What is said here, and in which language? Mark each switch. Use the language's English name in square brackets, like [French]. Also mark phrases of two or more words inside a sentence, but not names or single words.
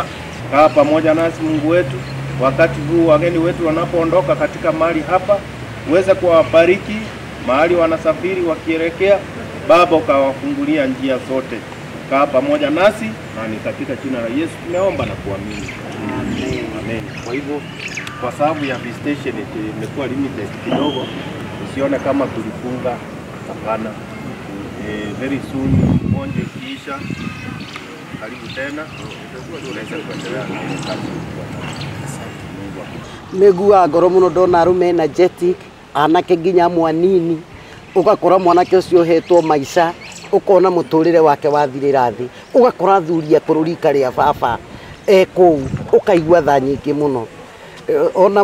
[Swahili] Kaa pamoja nasi Mungu wetu wakati huu wageni wetu wanapoondoka katika mahali hapa uweze kuwabariki mahali wanasafiri wakielekea Baba ukawafungulia njia zote. Kaa pamoja nasi na ni katika jina la Yesu tumeomba na kuamini. Amen. Amen. Kwa hivyo kwa sababu ya visitation imekuwa limited kidogo usione kama tulifunga hapana. [English] Very soon [Swahili] monje kisha karibu tena unaweza kuendelea na kazi. [Kikuyu] Negua ngoro muno ndona arume energetic anake nginya mwanini ugakora mwanake ucio hetwo maisha ukona muturire wake wathirira thi ugakora thuria kururika ria baba eko ukaigua tha nyingi muno ona